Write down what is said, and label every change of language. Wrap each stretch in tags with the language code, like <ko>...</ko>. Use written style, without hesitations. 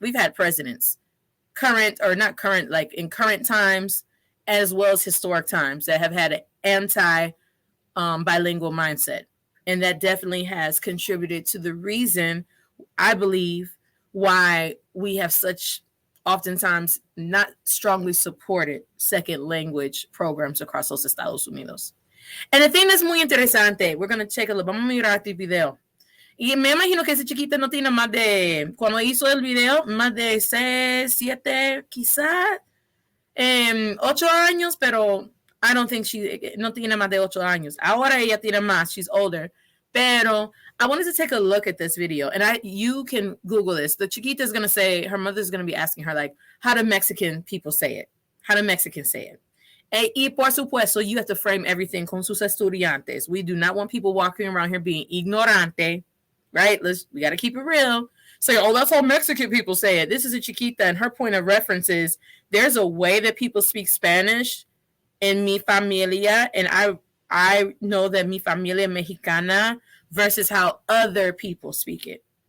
<en>We've had presidents, in current times, as well as historic times, that have had an anti-bilingual mindset. And that definitely has contributed to the reason, I believe, why we have such oftentimes not strongly supported second language programs across</en> <es>los Estados Unidos.</es> <en>And the thing that's</en> <es>muy interesante,</es> <en>we're going to check a look,</en> <es>vamos a mirar este video. Y me imagino que ese chiquito no tiene más de, cuando hizo el video, más de 6, 7, quizás 8 años, pero</es> <en>I don't think</en> <es>no tiene más de 8 años. Ahora ella tiene más,</es> <en>she's older. Pero I wanted to take a look at this video, and you can Google this. The chiquita is going to say, her mother's going to be asking her, like, how do Mexican people say it? How do Mexicans say it?</en> <es>Y por supuesto,</es> <en>you have to frame everything</en> <es>con sus estudiantes.</es> <en>We do not want people walking around here being ignorante, right? We got to keep it real. Say, oh, that's how Mexican people say it. This is a chiquita, and her point of reference is there's a way that people speak Spanish in</en> <es>mi familia,</es> <en>and I know that</en> <es>mi familia mexicana</es> <en>versus how other people speak it.</en>